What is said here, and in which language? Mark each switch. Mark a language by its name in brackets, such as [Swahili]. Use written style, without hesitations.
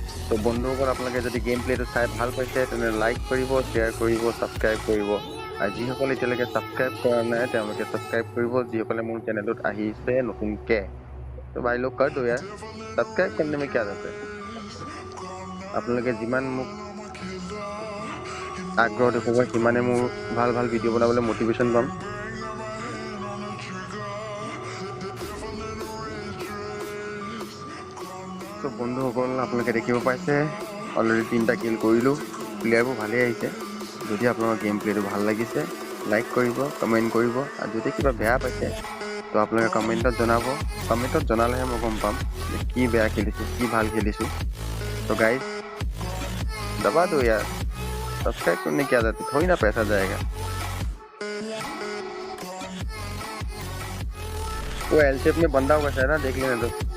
[Assamese] तो বন্ধুসকল আপোনালোকে যদি গেম প্লেটো চাই ভাল পাইছে তেনে লাইক কৰিব, শ্বেয়াৰ কৰিব, ছাবস্ক্ৰাইব কৰিব। আৰু যিসকলে এতিয়ালৈকে ছাবস্ক্ৰাইব কৰা নাই তেওঁলোকে ছাবস্ক্ৰাইব কৰিব, যিসকলে মোৰ চেনেলত আহিছে নতুনকৈ। তো ভাই লোক [Hindi] कर दो यार, सब्सक्राइब करने में क्या रहता है। [Assamese] আপোনালোকে যিমান মোক আগ্ৰহ দেখুৱাব সিমানে মোৰ ভাল ভাল ভিডিঅ' বনাবলৈ মটিভেশ্যন পাম। তো বন্ধুসকল আপোনালোকে দেখিব পাইছে অলৰেডি 3টা কিল কৰিলোঁ, প্লেয়াৰবোৰ ভালেই আহিছে। যদি আপোনালোকৰ গেম প্লেটো ভাল লাগিছে লাইক কৰিব, কমেণ্ট কৰিব, আৰু যদি কিবা বেয়া পাইছে তো আপোনালোকে কমেণ্টত জনাব। কমেণ্টত জনালেহে মই গম পাম যে কি বেয়া খেলিছোঁ কি ভাল খেলিছোঁ। [Hindi] तो गाइस दबा दो यार, सब्सक्राइब करने की आदत, थोड़ी ना पैसा जाएगा। वो एल शेप में बंदा होगा शायद ना, देख लेना तो।